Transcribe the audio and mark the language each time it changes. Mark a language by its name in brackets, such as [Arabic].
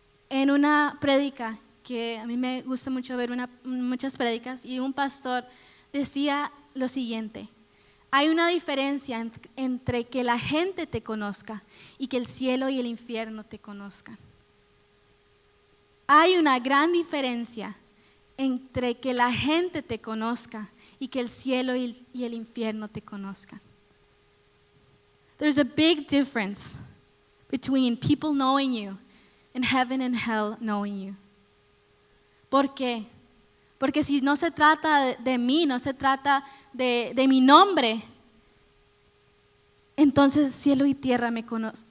[Spanish] En una prédica, que a mí me gusta mucho ver muchas prédicas, y un pastor decía lo siguiente: hay una diferencia entre que la gente te conozca y que el cielo y el infierno te conozcan. Hay una gran diferencia entre que la gente te conozca y que el cielo y el infierno te conozcan. [English] There's a big difference between people knowing you and heaven and hell knowing you. [Spanish] ¿Por qué? Porque si no se trata de mí, no se trata de mi nombre, entonces cielo y tierra me conocen.